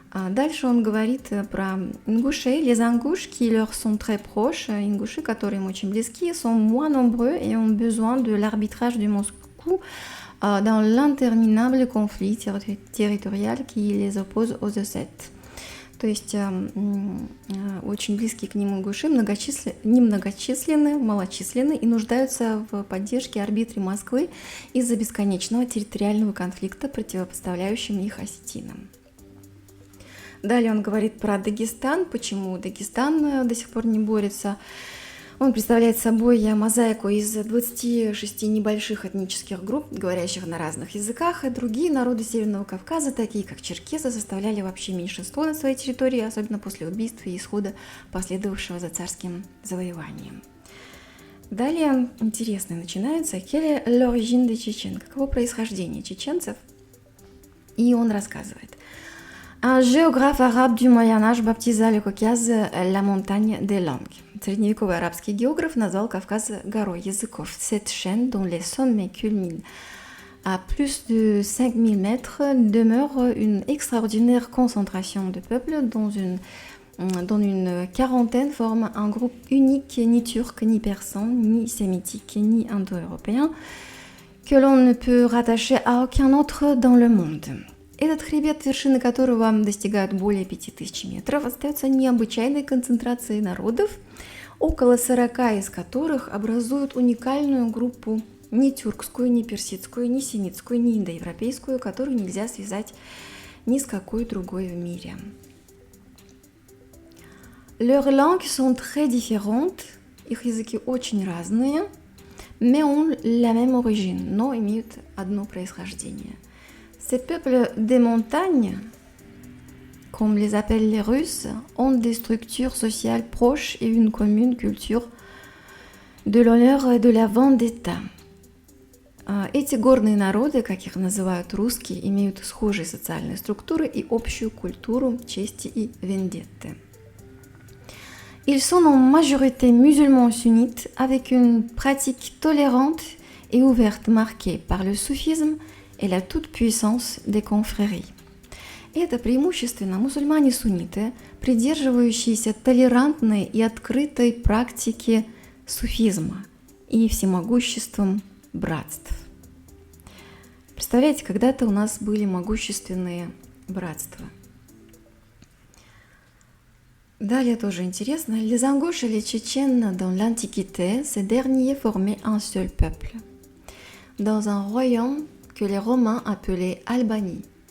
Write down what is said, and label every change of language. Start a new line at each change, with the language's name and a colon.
Russian: Дальше он говорит про ингушей,
French: les ингуш, qui leur sont très proches,
Russian: ингуши, которые им очень близки,
French: sont moins nombreux et ont besoin de l'arbitrage de Moscou dans l'interminable conflit territorial qui les oppose aux Ossètes.
Russian: То есть очень близкие к ним ингуши, немногочисленны, малочисленны и нуждаются в поддержке арбитре Москвы из-за бесконечного территориального конфликта, противопоставляющим их осетинам. Далее он говорит про Дагестан, почему Дагестан до сих пор не борется. Он представляет собой мозаику из 26 небольших этнических групп, говорящих на разных языках, и другие народы Северного Кавказа, такие как черкесы, составляли вообще меньшинство на своей территории, особенно после убийства и исхода, последовавшего за царским завоеванием. Далее интересное начинается.
French: Quelle est l'origine des Tchétchènes?
Russian: Каково происхождение чеченцев? И он рассказывает.
French: Un géographe arabe du Moyen-Âge baptisa le Caucase la montagne des langues.
Russian: Средневековый арабский географ назвал Кавказ горой языков.
French: Cette chaîne, dont les sommets culminent à plus de 5000 mètres, demeure une extraordinaire concentration de peuples dont une quarantaine forment un groupe unique, ni turc, ni persan, ni sémitique, ni indo-européen, que l'on ne peut rattacher à aucun autre dans le monde.
Russian: Этот хребет, вершины которого достигают более 5000 метров, остается необычайной концентрацией народов, около 40 из которых образуют уникальную группу ни тюркскую, ни персидскую, ни семитскую, ни индоевропейскую, которую нельзя связать ни с какой другой в мире.
French: Leurs langues sont très différentes,
Russian: их языки очень разные,
French: mais ont la même origine,
Russian: но имеют одно происхождение.
French: Ces peuples des montagnes, comme les appellent les Russes, ont des structures sociales proches et une commune culture de l'honneur et de la vendetta.
Russian: Эти горные народы, как их называют русские, имеют схожие социальные структуры и общую культуру чести и вендетты.
French: Ils sont en majorité musulmans sunnites avec une pratique tolérante et ouverte marquée par le soufisme et la toute-puissance des confréries.
Russian: Это преимущественно мусульмане-сунниты, придерживающиеся толерантной и открытой практики суфизма и всемогуществом братств. Представляете, когда-то у нас были могущественные братства. Далее тоже интересно.
French: Les Ingouches et les Tchétchènes dans l'Antiquité, ces derniers formaient un seul peuple, dans un royaume que les Romains appelaient Albanie.